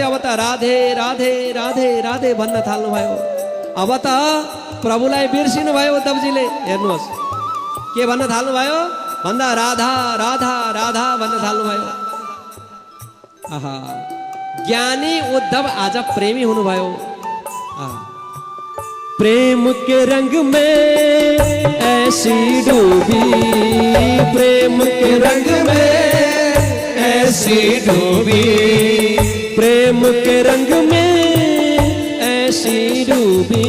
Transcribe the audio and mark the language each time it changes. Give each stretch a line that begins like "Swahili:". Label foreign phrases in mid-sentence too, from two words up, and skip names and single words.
Nepali: अब त राधे राधे राधे राधे भन्न थाल्नु भयो। अब त प्रभुलाई बिर्सिनु भयो उद्धवजीले। हेर्नुहोस् के भन्न थाल्नु भयो भन्दा राधा राधा राधा भन्न थाल्नु भयो। आहा, ज्ञानी उद्धव आज प्रेमी हुनुभयो।
Hindi: प्रेम के रंग में ऐसी डूबी, प्रेम के रंग में ऐसी डूबी, प्रेम के रंग में ऐसी डूबी,